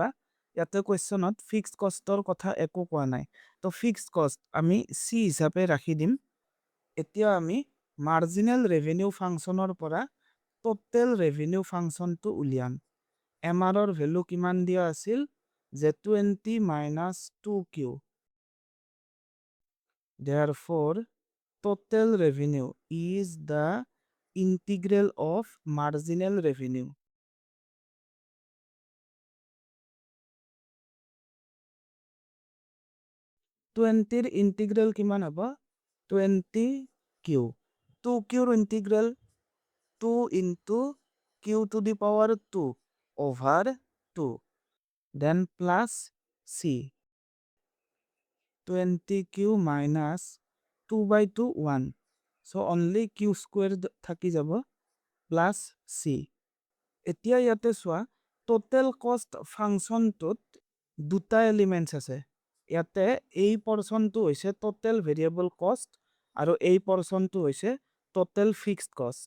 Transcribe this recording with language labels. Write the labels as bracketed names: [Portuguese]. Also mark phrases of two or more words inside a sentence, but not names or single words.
[Assamese] ইয়াতে কুৱেশ্যনত [English] fixed costৰ [Assamese] কথা একো কোৱা নাই। তো [English] fixed cost [Assamese] আমি C হিচাপে ৰাখি দিম। এতিয়া আমি [English] marginal revenue functionৰ [Assamese] পৰা [English] total revenue functionটো [Assamese] উলিয়াম। [English] MRৰ value [Assamese] কিমান দিয়া আছিল যে 20 - 2Q। [English] Therefore, total revenue is the integral of marginal revenue. twentyৰ integral [Assamese] কিমান হ'ব 20Q। [English] 2Qৰ integral 2 into Q⁴ 2 over 2, then plus C। 20Q minus 2/2 1, so only Q² [Assamese] থাকি যাব [English] plus C। [Assamese] এতিয়া ইয়াতে চোৱা [English] total cost functionটোত [Assamese] দুটা এলিমেণ্টছ আছে। ইয়াতে এই পৰ্চনটো হৈছে [English] total variable cost [Assamese] আৰু এই পৰ্চনটো হৈছে [English] total fixed cost.